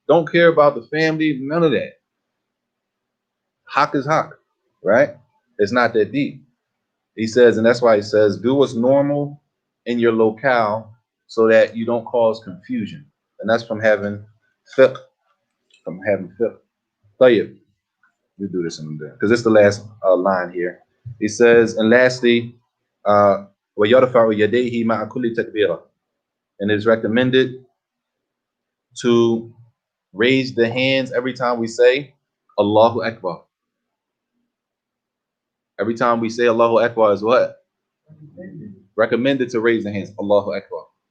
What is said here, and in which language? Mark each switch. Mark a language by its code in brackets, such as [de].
[en] Don't care about the family, none of that. Haq is haq, right? It's not that deep. He says, and that's why he says, do what's normal in your locale so that you don't cause confusion. And that's from having fiqh. Tayyib. We do this in there because it's the last line here. He says, and lastly, [ar] وَيَرْفَعُ يَدَيْهِ مَعَ كُلِّ تَكْبِيرًا. [en] And it's recommended to raise the hands every time we say Allahu Akbar. Every time we say Allahu Akbar is what? Recommended to raise the hands. Allahu Akbar.